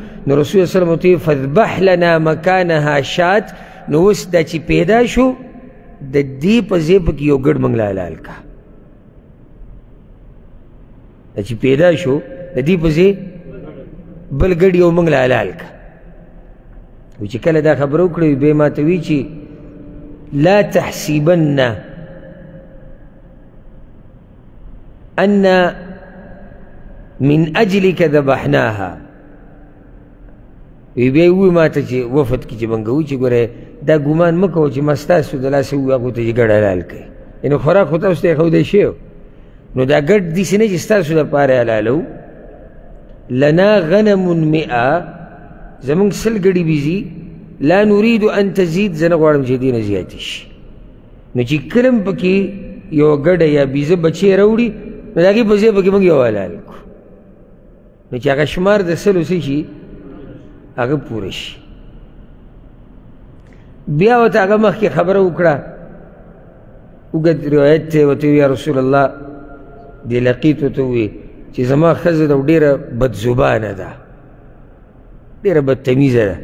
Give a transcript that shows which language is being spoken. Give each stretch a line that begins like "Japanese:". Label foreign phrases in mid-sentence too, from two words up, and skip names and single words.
Pashto: نو رسول
Arabic: صلی الله علیه وسلم
Pashto: ورته ویل
Arabic: فاذبح لنا مکانها شات،
Pashto: نو اوس دا چې پیدا شو د دې په ځای پکې یو ګډ موږ له حلال کا، دا چې پیدا شو د دې په ځای بل ګډ یو موږ له حلال کا. و چې کله دا خبره وکړه بیا ما ته وایي چې
Arabic: لا تحسبن ان من اجلك ذبحناها.
Pashto: وی بیا ووایي ما ته چې وفد کې چې موږ وایو چې ګوره دا ګمان مه کوه چې ما ستاسو د لاسه ووایو هغو ته چې ګډ حلال کوي، یعنې خوراک خو تاسو ته یې ښودی شوی و، نو دا ګډ داسې نه چې ستاسو دپاره حلالو.
Arabic: لنا غنم
Pashto: 100، زمونږ 100 ګډې بیزي،
Arabic: لا نريد ان تزيد،
Pashto: زه نه غواړم چې دې نه زیاتې شي. نو چې کله م پکې یو ګډه یا بیزه بچی راوړي نو د هغې په ځای پکې موږ یو حلال کړو، نو چې هغه شمار د 100 څه شي هغه پوره شي. بیا ورته هغه مخکې خبره وکړه، اوږد روایت دی، ورته ویل
Arabic: یا رسول الله،
Pashto: دې لقیط ورته وویل چې زما ښځه ده ډېره بدزبانه ده، ډېره بدتمیزه ده.